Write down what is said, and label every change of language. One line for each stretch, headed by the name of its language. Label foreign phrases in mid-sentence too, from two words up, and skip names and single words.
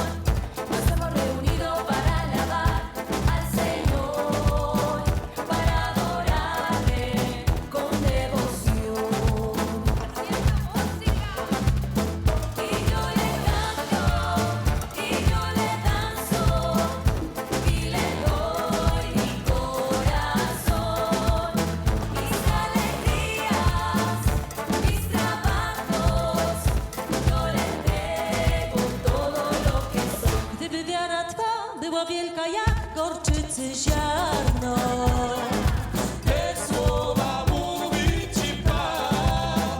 Spanish: Nos hemos reunido para alabar al Señor, para adorarle con devoción. Y yo le canto, y yo le danzo, y le doy mi corazón.
Polish: Była wielka jak gorczycy ziarno. Te słowa mówi ci Pan.